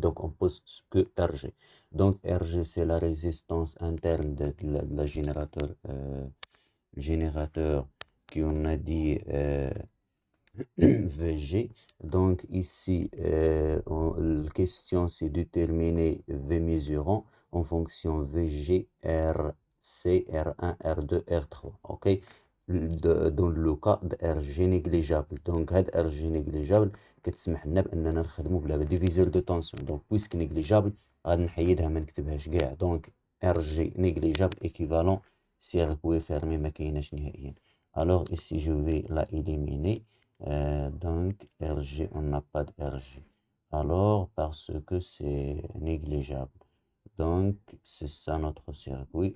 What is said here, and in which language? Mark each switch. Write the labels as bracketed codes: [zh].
[fr] Donc, on pose que RG. Donc, RG, c'est la résistance interne de la générateur qu'on a dit VG. Donc ici, la question c'est déterminer V mesurant en fonction VG, RC, R1, R2, R3. OK? Dans le cas de RG négligeable. [ar] Donc, هاد RG négligeable كتسمح لنا بأننا نخدمو بلا [fr] ديفيزور دو طونسيون. Donc, puisque négligeable [ar] غادي نحيدها ما نكتبهاش كاع. [fr] Donc, RG négligeable équivalent circuit fermé [ar] ما كايناش نهائيا. [fr] Alors ici, je vais la éliminer. Donc, RG, on n'a pas de RG. Alors, parce que c'est négligeable. Donc, c'est ça notre circuit.